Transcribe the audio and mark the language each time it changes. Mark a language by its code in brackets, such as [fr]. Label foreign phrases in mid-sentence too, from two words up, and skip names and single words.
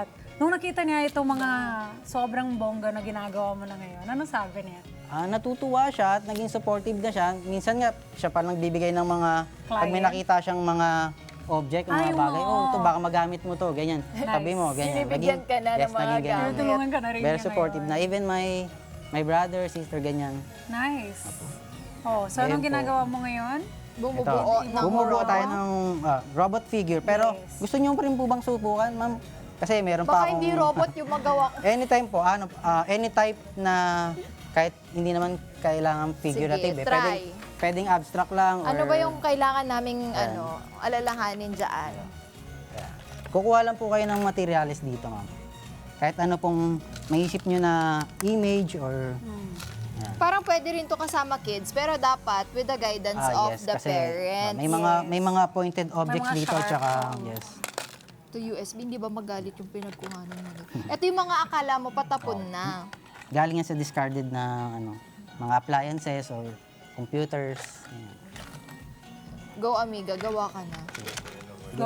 [tl] Nung nakita niya itong mga sobrang bongga na ginagawa mo na ngayon, ano sabi niya? natutuwa siya at naging supportive na siya. Minsan nga, siya pa nagbibigay ng mga, pag may Client? nakita siyang mga object, Ay, mga bagay, oo. oh, ito baka magamit mo to, ganyan. Sabi mo, ganyan. Binibigyan ka na ng mga naging ganyan. gamit. Tulungan ka na rin Very niya supportive ngayon. na. [en] Even my brother, sister, [tl] ganyan. Nice. Oh, so anong Ayun po. ginagawa mo ngayon? Bumubuo ng Bumubuo robot. tayo ng robot figure. Pero Yes. gusto niyo pa rin po bang subukan, ma'am? Kasi meron pa Baka akong... hindi robot yung magawa ko. Anytime po, [en] any type [tl] na kahit hindi naman kailangan figurative. Sige, Pwedeng, try. pwedeng abstract lang. Ano or- ba yung kailangan naming alalahanin dyan? Kukuha lang po kayo ng materials dito, ma'am. Kahit ano pong maisip nyo na image or... Yan. Parang pwede rin to kasama kids, pero dapat [en] with the guidance of [tl] yes, the kasi, parents. may mga pointed objects mga dito, sharp, tsaka, oo. yes. To USB, hindi ba magalit yung pinagkuhanan mo? Ito yung mga akala mo patapon na. Galing yan sa discarded na, mga [en] appliances or computers. [tl] Yan. Go, amiga, gawa ka na. Go,